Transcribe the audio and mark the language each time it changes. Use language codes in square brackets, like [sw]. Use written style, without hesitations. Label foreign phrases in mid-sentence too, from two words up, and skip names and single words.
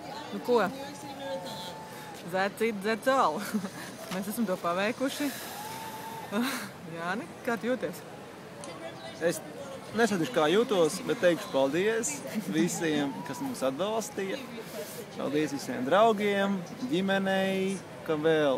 [lv] Nu ko? [en] That's it, that's all. [lv] Mēs esam to paveikuši. Jāni, kā tu jūties? Es nesatīšu, kā jūtos, bet teikšu paldies visiem, kas mums atbalstīja. Paldies visiem draugiem, ģimenei, kam vēl.